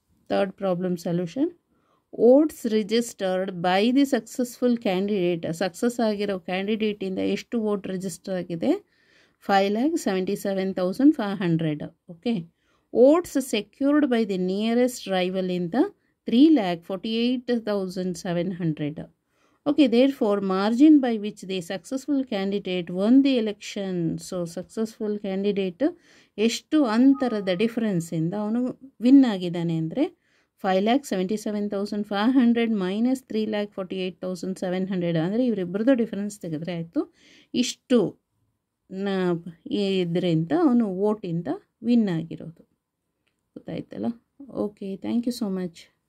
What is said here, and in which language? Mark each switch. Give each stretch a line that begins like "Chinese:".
English: Third problem solution. Votes registered by the successful candidate,
Kannada: success ಆಗಿರೋ ಕ್ಯಾಂಡಿಡೇಟಿಂದ ಎಷ್ಟು vote register ಆಗಿದೆ,
English: 5,77,500. Okay, votes secured by the nearest ರೈವಲಿಂದ 3,48,700. Okay, therefore, margin by which the successful candidate won the election. So, successful candidate
Kannada: ಎಷ್ಟು ಅಂತರದ ಡಿಫ್ರೆನ್ಸಿಂದ ಅವನು win ಆಗಿದ್ದಾನೆ ಅಂದರೆ 5,77,500 minus 3,48,700. ಅಂದರೆ ಇವರಿಬ್ಬರದ್ದು difference ತೆಗೆದ್ರೆ ಆಯಿತು. ಇಷ್ಟು ಇದರಿಂದ ಅವನು ವೋಟಿಂದ ವಿನ್ ಆಗಿರೋದು. ಗೊತ್ತಾಯ್ತಲ್ಲ.
English: Okay, thank you so much.